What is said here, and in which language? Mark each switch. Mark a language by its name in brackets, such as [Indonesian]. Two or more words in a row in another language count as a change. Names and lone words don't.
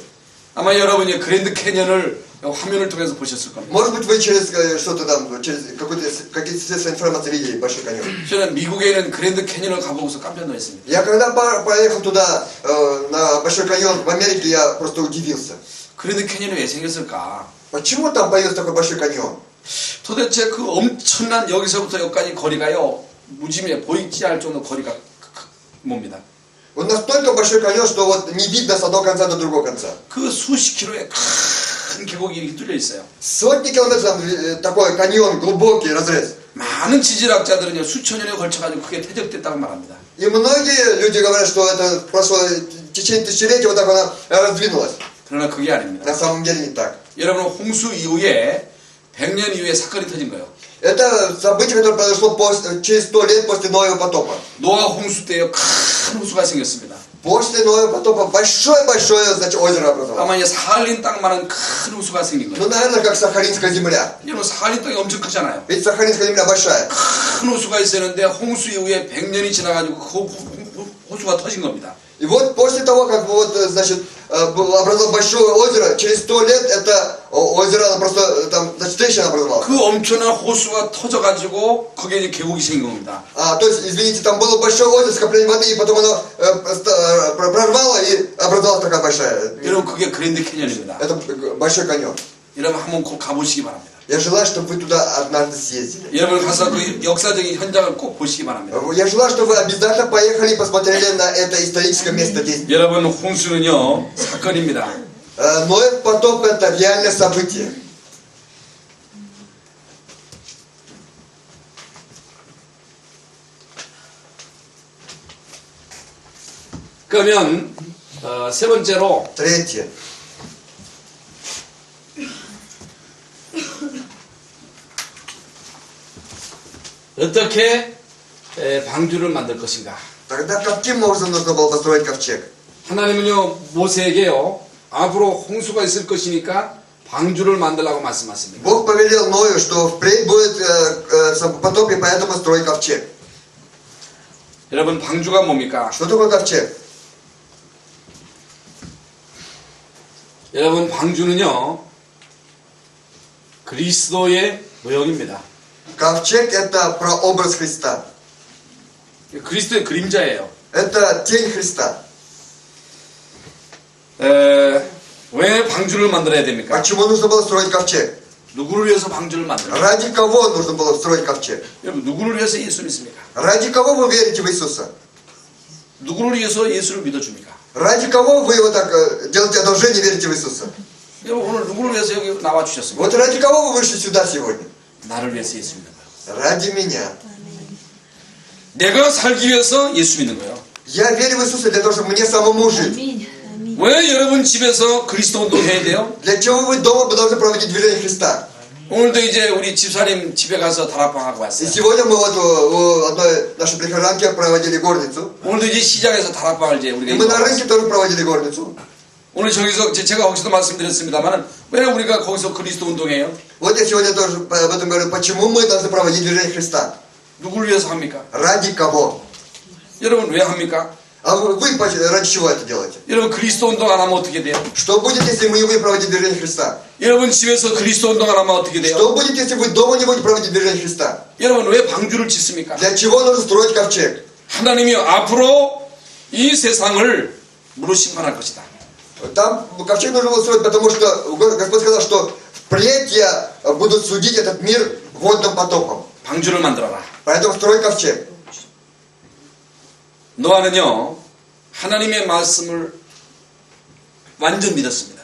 [Korean] 아마 여러분이 그랜드 캐니언을 화면을 통해서 보셨을 겁니다. [Russian] Может быть, вы через что-то там, через какие-то средства информации видели Большой каньон. [Korean] 저는 미국에 있는 그랜드 캐니언을 가보고서 깜짝 놀랐습니다. [Russian] Я когда поехал туда, на Большой каньон в Америке, я просто удивился. [Korean] 그랜드 캐니언이 왜 생겼을까? [Russian] Почему там появился такой Большой каньон? [Korean] 도대체 그 엄청난 여기서부터 여기까지 거리가요 무지매 보이지 않을 정도 거리가 뭡니다. [Russian] Он настолько большой каньон, что вот не видно с одного конца до другого конца. [Korean] 그 수십 킬로의 큰 계곡이 이렇게 뚫려 있어요. [Russian] Сотни километров там такой каньон, глубокий разрез. [Korean] 많은 지질학자들은요 수천 년에 걸쳐가지고 그게 퇴적됐다고 말합니다. [Russian] И многие люди говорят, что это прошло в течение тысячелетий, вот так она раздвинулась. [Korean] 그러나 그게 아닙니다. [Russian] На самом деле не так. [Korean] 여러분 홍수 이후에 100년 이후에 사건이 터진 거예요. [Russian] Это событие, которое произошло через 100 лет после Ноева потопа. [Korean] 노아 홍수 때요 큰 호수가 생겼습니다. [Russian] После Ноева потопа большое-большое, значит, озеро образовалось. [Korean] 아마 이제 사할린 땅만한 큰 호수가 생긴 [Russian] Ну, [Korean] 거예요. [Russian] наверное, как Сахалинская земля. [Korean] 여러분 사할린 땅이 엄청 크잖아요. [Russian] Ведь Сахалинская земля большая. [Korean] 큰 호수가 있었는데 홍수 이후에 100년이 지나가지고 그 호수가 터진 겁니다. [Russian] И вот после того, как вот, значит, образовалось большое озеро, через 100 лет это озеро, оно просто, там, значит, трещина образовалась. [Korean] 그 엄청난 호수가 터져가지고 거기에 이제 계곡이 생긴 겁니다. [Russian] То есть, извините, там было большое озеро, скопление воды, и потом оно прорвало, и образовалась такая большая. [Korean] 여러분 그게 그랜드 캐니언입니다. [Russian] Это большой каньон. [Korean] 여러분 한번 꼭 가보시기 바랍니다. [Russian] Я желаю, чтобы вы туда однажды съездили. [Korean] 여러분 가서 그 역사적인 현장을 꼭 보시기 바랍니다. [Russian] Я желаю, чтобы вы обязательно поехали и посмотрели на это историческое место действия. [Korean] 여러분 홍수는요 사건입니다. [Russian] Ноев потоп это реальное событие. [Korean] 그러면 세 번째로 [Russian] Третье. [Korean] 어떻게 방주를 만들 것인가? [Russian] Тогда каким образом нужно было построить ковчег? [Korean] 하나님은요 모세에게요 앞으로 홍수가 있을 것이니까 방주를 만들라고 말씀하십니다. [Russian] Бог повелел Ною, что впредь будет потоп, и поэтому строй ковчег. [Korean] 여러분 방주가 뭡니까? [Russian] Что такое ковчег? [Korean] 여러분 방주는요 그리스도의 모형입니다. [Russian] Ковчег это прообраз Христа. [Korean] 그리스도의 그림자예요. [Russian] Это тень Христа. [Korean] 왜 방주를 만들어야 됩니까? [Russian] Почему нужно было строить ковчег? [Korean] 누구를 위해서 방주를 만들어요? [Russian] Ради кого нужно было строить ковчег? [Korean] 여러분 누구를 위해서 예수 믿습니까? [Russian] Ради кого вы верите в Иисуса? [Korean] 누구를 위해서 예수를 믿어줍니까? [Russian] Ради кого вы вот так делаете одолжение, верите в Иисуса? [Korean] 여러분 오늘 누구를 위해서 여기 나와 주셨습니까? [Russian] Вот ради кого вы вышли сюда сегодня? [Korean] 나를 위해서 예수 믿는 거예요. [Russian] Ради меня. [Korean] 내가 살기 위해서 예수 믿는 거예요. [Russian] Я верю в Иисуса для того, чтобы мне самому жить. [Korean] 왜 여러분 집에서 그리스도 운동 해야 돼요? [Russian] Для чего вы дома должны проводить движение Христа? [Korean] 오늘도 이제 우리 집사님 집에 가서 다락방 하고 [Russian] И [Korean] 왔어요. [Russian] сегодня мы вот у одной нашей прихожанки проводили горницу. [Korean] 오늘도 이제 시장에서 다락방을 이제 [Russian] И [Korean] 우리가 [Russian] мы на [Korean] 이제 [Russian] рынке тоже проводили горницу. [Korean] 오늘 저기서 제가 거기서도 말씀드렸습니다만 왜 우리가 거기서 그리스도 운동해요? [Russian] Вот я сегодня тоже об этом говорю. Почему мы должны проводить движение Христа? [Korean] 누구를 위해서 합니까? [Russian] Ради кого? [Korean] 여러분 왜 합니까? [Russian] А вы ради чего это делаете? [Korean] 여러분 그리스도 운동 안 하면 어떻게 돼요? [Russian] Что будет, если мы не будем проводить движение Христа? [Korean] 여러분 집에서 그리스도 운동 안 하면 어떻게 돼요? [Russian] Что будет, если вы дома не будете проводить движение Христа? [Korean] 여러분 왜 방주를 짓습니까? [Russian] Для чего нужно строить ковчег? [Korean] 하나님이 앞으로 이 세상을 무릇 심판할 것이다. [Russian] Там ковчег нужно было строить, потому что Господь сказал, что впредь я буду судить этот мир водным потопом. [Korean] 방주를 만들어라. [Russian] Поэтому строй ковчег. [Korean] 노아는요 하나님의 말씀을 완전 믿었습니다.